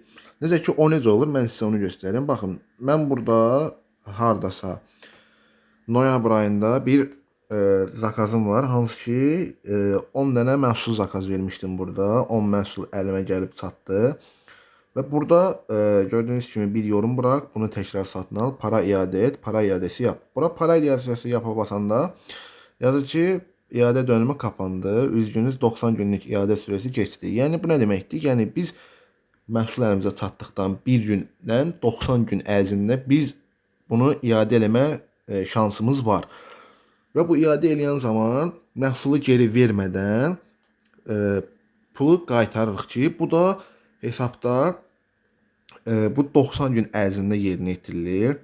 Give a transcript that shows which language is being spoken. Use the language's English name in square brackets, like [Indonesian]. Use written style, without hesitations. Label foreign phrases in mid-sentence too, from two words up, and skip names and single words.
[Azerbaijani] Necə ki o necə olur, mən sizə onu göstərim. Baxın, mən burada hardasa noyabr ayında bir zakazım var, hansı ki 10 dənə məhsul zakaz vermişdim burada. 10 məhsul əlimə gəlib çatdı. Və burada gördüyünüz kimi [Turkish] bir yorum bırak, bunu təkrar satın al, para iade et, para iadesi yap. [Azerbaijani] Bura [Turkish] para iadesi yapa [Azerbaijani] basanda yazır ki [Turkish] iade dönümü kapandı. Üzgünüz 90 günlük iade süresi geçti. [Azerbaijani] Yəni bu nə deməkdir? Yəni biz məhsul əlimizə çatdıqdan bir gündən 90 gün ərzində biz bunu iade eləmə şansımız var. Və bu iade eləyən zaman məhsulu geri vermədən pulu qaytarırıq ki, bu da hesabda bu 90 gün ərzində yerinə yetirilir.